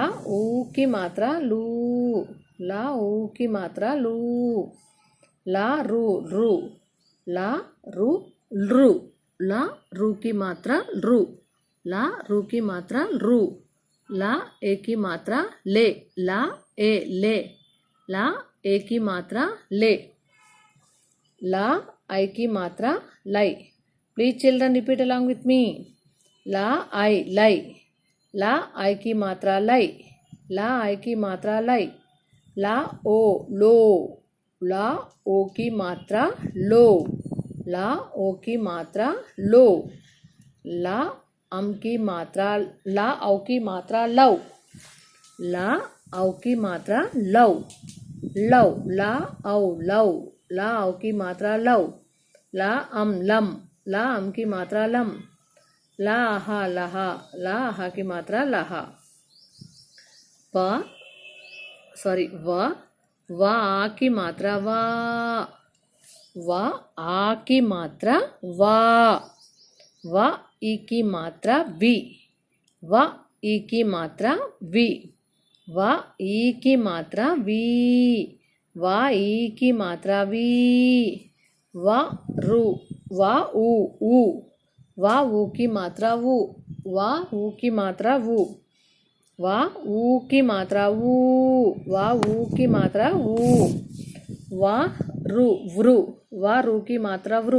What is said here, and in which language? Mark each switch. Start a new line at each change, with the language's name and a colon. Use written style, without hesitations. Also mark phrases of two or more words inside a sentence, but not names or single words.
Hindi: ऊ की मात्रा लू, ला ऊ की मात्रा लू, ला रू रू, ला रू रू, ला रू की मात्रा रू, ला रू की मात्रा रू, ला ए की मात्रा ले, ला ए ले, ला ए की मात्रा ले, ला आई की मात्रा लाई।
English: Please children repeat along with me.
Hindi: ला आई लाई, ला आई की मात्रा लाई, ला आई की मात्रा लाई, ला ओ लो, ला ओ की मात्रा लो, ला ओ की मात्रा लो, ला अम की मात्रा, ला औ की मात्रा लव, ला औ की मात्रा लव, लव, ला औ लव, ला औ की मात्रा लव, ला अम लम, ला अम की मात्रा लम, ला आहा लहा, ला आहा की मात्रा लहा। व आ की मात्रा वा, व आ की मात्रा वा, व ई की मात्रा वी, व ई की मात्रा वी, व ई की मात्रा वी, वा ई की मात्रा वी. वा रु. वा ऊ ऊ. वा ऊ की मात्रा ऊ. वा ऊ की मात्रा ऊ. वा ऊ की मात्रा ऊ. वा ऊ की मात्रा ऊ. वा रु वृ. वा रु की मात्रा वृ.